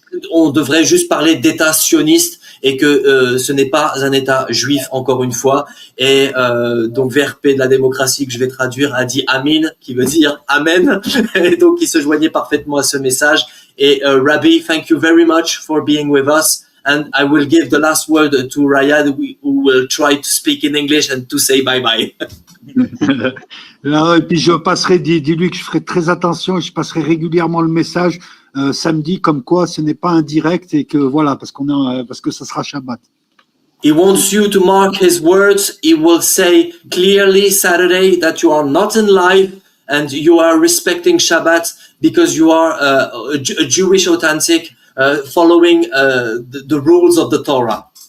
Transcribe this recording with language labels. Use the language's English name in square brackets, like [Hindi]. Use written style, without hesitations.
[French] On devrait juste parler d'État sioniste, et que ce n'est pas un État juif, encore une fois. Et donc VRP de la démocratie, que je vais traduire, a dit Amin, qui veut dire Amen. Et donc il se joignait parfaitement à ce message. [English] Et Rabbi, thank you very much for being with us. And I will give the last word to Rayad, who will try to speak in English and to say bye-bye. [French] Et puis je passerai, dis-lui que je ferai très attention, et je passerai régulièrement le message samedi, comme quoi ce n'est pas un direct, et que voilà, parce que ça sera Shabbat. [English] He wants you to mark his words. He will say clearly Saturday that you are not in live and you are respecting Shabbat because you are a Jewish authentic, following the rules of the Torah.